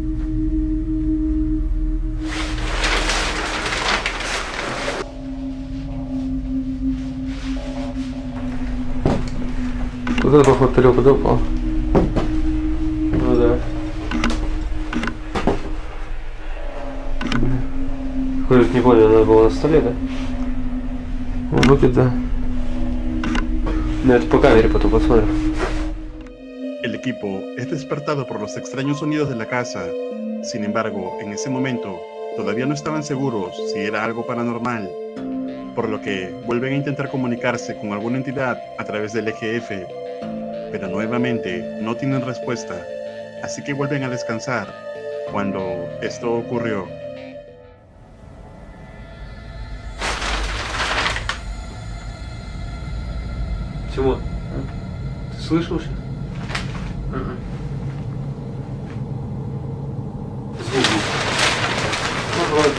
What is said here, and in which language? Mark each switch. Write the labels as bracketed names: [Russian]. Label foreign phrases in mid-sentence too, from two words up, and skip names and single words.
[Russian] Вот это, походу, тарелка, да, упала? Ну да. Хуй, не понял, она была на столе, да? Вроде да. Ну это по камере потом посмотрим. [Spanish] El equipo es despertado por los extraños sonidos de la casa. Sin embargo, en ese momento, todavía no estaban seguros si era algo paranormal, por lo que vuelven a intentar comunicarse con alguna entidad a través del EGF, pero nuevamente no tienen respuesta, así que vuelven a descansar cuando esto ocurrió. [Russian] Тимон, ты слышал сейчас? Звук. Ну, вроде.